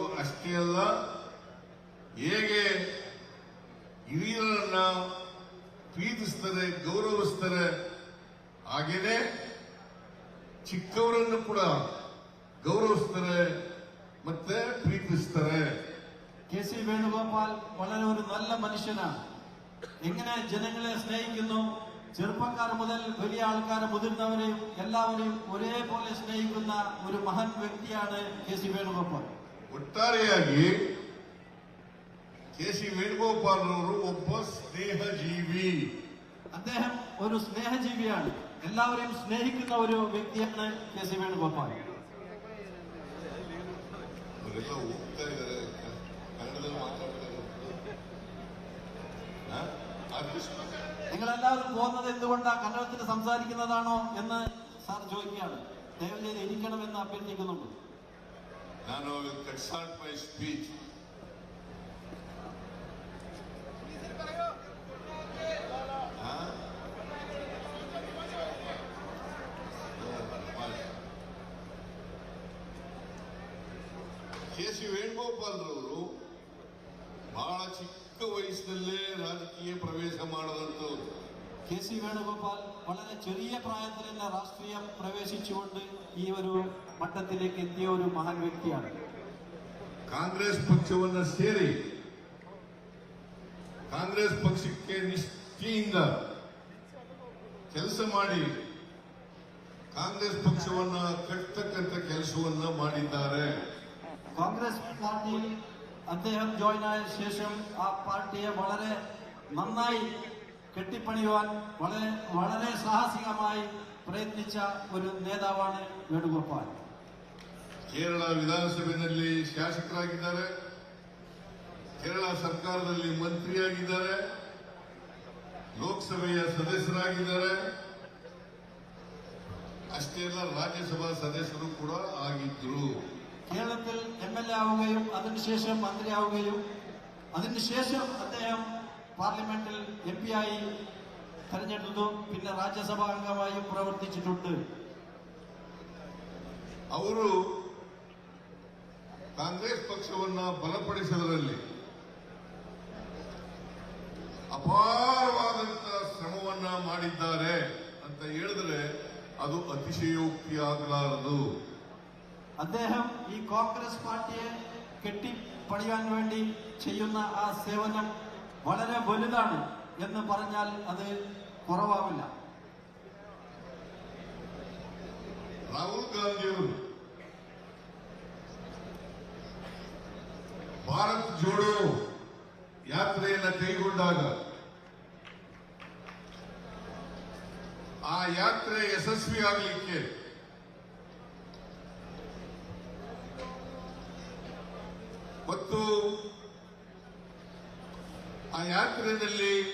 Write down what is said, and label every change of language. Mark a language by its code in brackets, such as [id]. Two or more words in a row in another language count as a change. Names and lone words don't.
[kn] ಅಷ್ಟೇ ಅಲ್ಲ, ಹೇಗೆ ಹಿರಿಯರನ್ನ ಪ್ರೀತಿಸ್ತಾರೆ, ಗೌರವಿಸ್ತಾರೆ, ಹಾಗೇನೆ ಚಿಕ್ಕವರನ್ನು ಕೂಡ ಗೌರವಿಸ್ತಾರೆ ಮತ್ತೆ ಪ್ರೀತಿಸ್ತಾರೆ. [ml] KC വേണുഗോപാൽ വളരെ ഒരു നല്ല മനുഷ്യനാണ്. എങ്ങനെ ജനങ്ങളെ സ്നേഹിക്കുന്നു, ചെറുപ്പക്കാർ മുതൽ വലിയ ആൾക്കാരെ മുതിർന്നവരെയും എല്ലാവരെയും ഒരേപോലെ സ്നേഹിക്കുന്ന ഒരു മഹാൻ വ്യക്തിയാണ് KC വേണുഗോപാൽ. [kn] ಒಟ್ಟಾರೆಯಾಗಿ KC വേണുഗോപാൽ ಅವರು ಒಬ್ಬ ಸ್ನೇಹಜೀವಿ. [ml] അദ്ദേഹം ഒരു സ്നേഹജീവിയാണ്. എല്ലാവരെയും സ്നേഹിക്കുന്ന ഒരു വ്യക്തിയാണ് KC വേണുഗോപാൽ. [kn] ಅವರೆಲ್ಲ ಹೋಗ್ತಾ ಇದ್ದಾರೆ, ಕನ್ನಡದಲ್ಲಿ ಮಾತಾಡ್ತಾರೆ. [ml] നിങ്ങളെല്ലാവരും പോകുന്നത് എന്തുകൊണ്ടാണ്, കന്നഡത്തിൽ സംസാരിക്കുന്നതാണോ എന്ന് സാർ ചോദിക്കുകയാണ്. ദയവ് ചെയ്ത് ഇരിക്കണമെന്ന് അഭ്യർത്ഥിക്കുന്നുണ്ട്. [en] ನಾನು cut short my speech. [kn] KC വേണുഗോപാಲ್ ರವರು ಬಹಳ ಚಿಕ್ಕ ವಯಸ್ಸಿನಲ್ಲೇ ರಾಜಕೀಯ ಪ್ರವೇಶ ಮಾಡಿದಂಥವ್ರು. [ml] KC വേണുഗോപാൽ വളരെ ചെറിയ പ്രായത്തിൽ തന്നെ രാഷ്ട്രീയം പ്രവേശിച്ചുകൊണ്ട് ഈ ഒരു മട്ടത്തിലേക്ക് എത്തിയ ഒരു മഹാൻ വ്യക്തിയാണ്. [kn] ಕಾಂಗ್ರೆಸ್ ಪಕ್ಷವನ್ನು ಸೇರಿ ಕಾಂಗ್ರೆಸ್ ಪಕ್ಷಕ್ಕೆ ನಿಷ್ಠೆಯಿಂದ ಕೆಲಸ ಮಾಡಿ ಕಾಂಗ್ರೆಸ್ ಪಕ್ಷವನ್ನ ಕಟ್ಟತಕ್ಕಂಥ ಕೆಲಸವನ್ನ ಮಾಡಿದ್ದಾರೆ. [ml] കോൺഗ്രസ് പാർട്ടിയിൽ അദ്ദേഹം ജോയിൻ ആയ ശേഷം ആ പാർട്ടിയെ വളരെ നന്നായി കെട്ടിപ്പണിയുവാൻ വളരെ സാഹസികമായി പ്രയത്നിച്ച ഒരു നേതാവാണ് വേണുഗോപാൽ. [kn] ಕೇರಳ ವಿಧಾನಸಭೆಯಲ್ಲಿ ಶಾಸಕರಾಗಿದ್ದಾರೆ, ಕೇರಳ ಸರ್ಕಾರದಲ್ಲಿ ಮಂತ್ರಿಯಾಗಿದ್ದಾರೆ, ಲೋಕಸಭೆಯ ಸದಸ್ಯರಾಗಿದ್ದಾರೆ, ಅಷ್ಟೇ ಅಲ್ಲ ರಾಜ್ಯಸಭಾ ಸದಸ್ಯರು ಕೂಡ ಆಗಿದ್ರು. [ml] കേരളത്തിൽ MLA ആവുകയും അതിനുശേഷം മന്ത്രിയാവുകയും അതിനുശേഷം അദ്ദേഹം പാർലമെന്റിൽ MP ആയി തെരഞ്ഞെടുത്തു. പിന്നെ രാജ്യസഭാ അംഗമായും പ്രവർത്തിച്ചിട്ടുണ്ട്. [kn] ಅವರು ಕಾಂಗ್ರೆಸ್ ಪಕ್ಷವನ್ನ ಬಲಪಡಿಸುವುದರಲ್ಲಿ ಅಪಾರವಾದಂತಹ ಶ್ರಮವನ್ನ ಮಾಡಿದ್ದಾರೆ ಅಂತ ಹೇಳಿದ್ರೆ ಅದು ಅತಿಶಯೋಕ್ತಿ ಆಗಲಾರದು. [ml] അദ്ദേഹം ഈ കോൺഗ്രസ് പാർട്ടിയെ കെട്ടിപ്പണിയാൻ വേണ്ടി ചെയ്യുന്ന ആ സേവനം വളരെ വലുതാണ് എന്ന് പറഞ്ഞാൽ അത് കുറവാവില്ല. [kn] ರಾಹುಲ್ ಗಾಂಧಿಯವರು ಭಾರತ್ ಜೋಡೋ ಯಾತ್ರೆಯನ್ನು ಕೈಗೊಂಡಾಗ ಆ ಯಾತ್ರೆ ಯಶಸ್ವಿಯಾಗಲಿಕ್ಕೆ ಮತ್ತು ಆ ಯಾತ್ರೆಯಲ್ಲಿ